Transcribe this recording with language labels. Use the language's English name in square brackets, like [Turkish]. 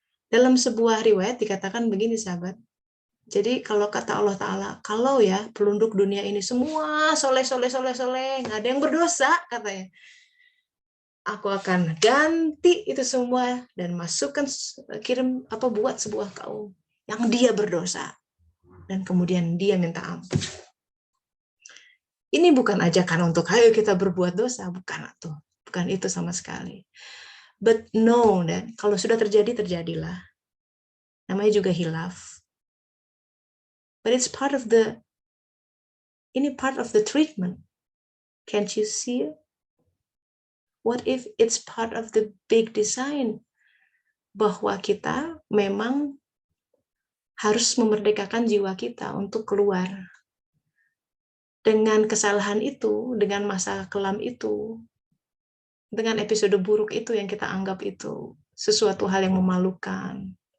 [Indonesian] Dalam sebuah riwayat dikatakan begini sahabat, jadi kalau kata Allah Ta'ala, kalau ya pelunduk dunia ini semua soleh, nggak ada yang berdosa, katanya, aku akan ganti itu semua dan masukkan, buat sebuah kaum yang dia berdosa. Dan kemudian dia minta ampun. Ini bukan ajakan untuk ayo kita berbuat dosa, bukan itu sama sekali. [English] But no, [Indonesian] dan kalau sudah terjadi, terjadilah. Namanya juga hilaf. [English] But it's part of the treatment. Can't you see it? What if it's part of the big design? [Indonesian] Bahwa kita memang harus memerdekakan jiwa kita untuk keluar. Dengan kesalahan itu, dengan masa kelam itu, dengan episode buruk itu yang kita anggap itu sesuatu hal yang memalukan.